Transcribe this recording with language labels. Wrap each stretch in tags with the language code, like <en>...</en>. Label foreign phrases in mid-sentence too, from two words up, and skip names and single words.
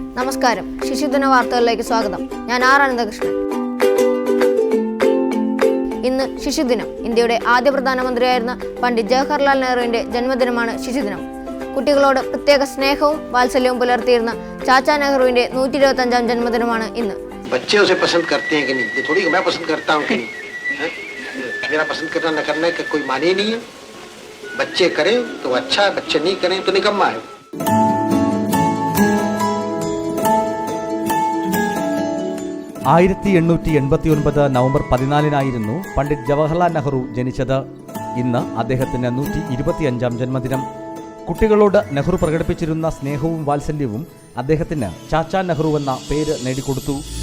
<ml>നമസ്കാരം, ശിശുദിന വാർത്തകളിലേക്ക് സ്വാഗതം. ഞാൻ ആർ അനന്തകൃഷ്ണൻ. ഇന്ന് ശിശുദിനം. ഇന്ത്യയുടെ ആദ്യ പ്രധാനമന്ത്രിയായിരുന്ന പണ്ഡിറ്റ് ജവഹർലാൽ നെഹ്റുവിന്റെ ജന്മദിനമാണ് ശിശുദിനം. കുട്ടികളോട് പ്രത്യേക സ്നേഹവും വാത്സല്യവും പുലർത്തിയിരുന്ന ചാച്ചാ നെഹ്റുവിന്റെ 125ാം ജന്മദിനമാണ് ഇന്ന്.</ml> <hi>बच्चे उसे पसंद करते हैं कि नहीं, ये थोड़ी मैं पसंद करता हूँ कि नहीं. मेरा पसंद करना न करने का कोई माने नहीं है. बच्चे करें तो अच्छा है, बच्चे नहीं करें तो निकम्मा है.</hi> <ml>നവംബർ 14 പണ്ഡിറ്റ് ജവഹർലാൽ നെഹ്റു ജനിച്ചത്. ഇന്ന് അദ്ദേഹത്തിന് 125ാം ജന്മദിനം. കുട്ടികളോട് നെഹ്റു പ്രകടിപ്പിച്ചിരുന്ന സ്നേഹവും വാത്സല്യവും അദ്ദേഹത്തിന് ചാച്ചാ നെഹ്റു എന്ന പേര് നേടിക്കൊടുത്തു.</ml>